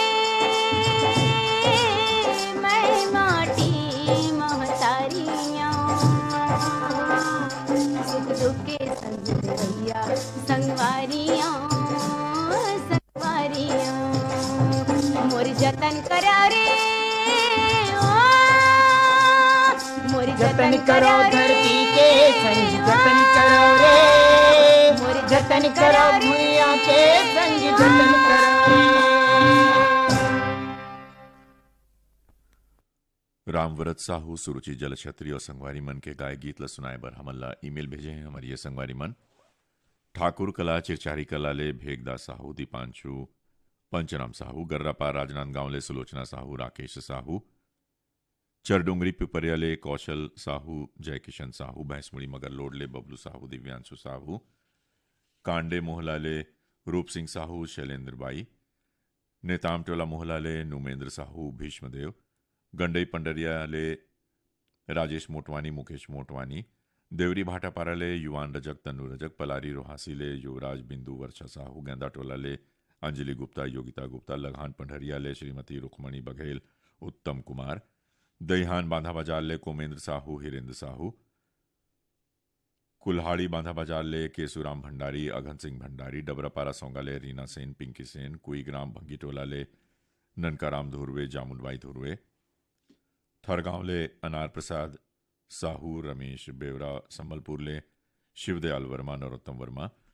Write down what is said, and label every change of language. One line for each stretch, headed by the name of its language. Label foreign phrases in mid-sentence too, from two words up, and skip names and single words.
Chhattisgarhi: मैं माटी महतारियाँ, सुख दुख के संग भैया संगवारियाँ संगवारियाँ, मोरी जतन करा रे ओ, मोरी जतन करो धरती के संग जतन करो रे, मोरी जतन करो भूया के संग जतन करो रे। रामव्रत साहू सुरुचि जल छत्री और संगवारी मन के गाय गीत ल सुनाए बर हमला ईमेल भेजे हैं हमारी ये संगवारी मन। ठाकुर कला चिरचारी कला ले भेगदास साहू, दीपांशु पंचराम साहू, गर्रापा राजनांदगांव ले सुलोचना साहू, राकेश साहू, चरडुंगरी पिपरिया ले कौशल साहू, जयकिशन साहू, भैंसमुड़ी मगरलोड ले बबलू साहू, दिव्यांशु साहू, कांडे मोहला ले रूप सिंह साहू, शैलेंद्र बाई, नेताम टोला मोहला ले नुमेंद्र साहू, भीष्मदेव, गंडई पंडरिया ले राजेश मोटवानी, मुकेश मोटवानी, देवरी भाटापारा ले युवान रजक, तनु रजक, पलारी रोहासी ले युवराज, बिंदु वर्षा साहू, गेंदा टोला ले अंजलि गुप्ता, योगिता गुप्ता, लगान पंडरिया ले श्रीमती रुक्मणी बघेल, उत्तम कुमार, दहिहान बांधा बाजार ले कोमेंद्र साहू, हिरेंद्र साहू, कुल्हाड़ी बांधा बाजार ले केसुराम भंडारी, अघन सिंह भंडारी, डबरापारा सोंगा ले रीना सेन, पिंकी सेन, कुईग्राम भंगीटोला ले ननकाराम धुर्वे, जामुनबाई धुर्वे, थरगांव ले अनार प्रसाद साहू, रमेश बेवरा, संबलपुर ले शिवदयाल वर्मा, नरोत्तम वर्मा,